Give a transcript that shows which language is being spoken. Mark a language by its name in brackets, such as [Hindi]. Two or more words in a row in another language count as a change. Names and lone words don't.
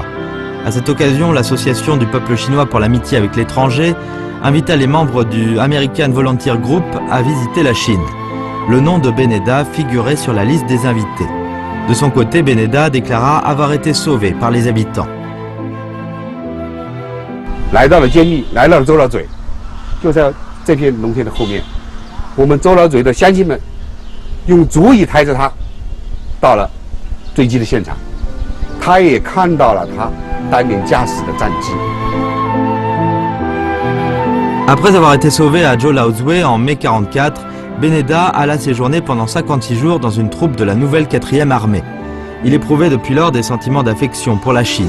[French] À cette occasion, l'association du peuple chinois pour l'amitié avec l'étranger invita les membres du American Volunteer Group à visiter la Chine. Le nom de Beneda figurait sur la liste des invités. De son côté, Beneda déclara avoir été sauvé par les habitants. [Chinese] 来到了监狱，来到了周老嘴，就在这片农田的后面。我们周老嘴的乡亲们用竹椅抬着他到了坠机的现场，他也看到了他当年驾驶的战机。 [French] Après avoir été sauvé à Joe Laozwe en mai 1944, Beneda alla séjourner pendant 56 jours dans une troupe de la nouvelle 4e armée. Il éprouvait depuis lors des sentiments d'affection pour la Chine.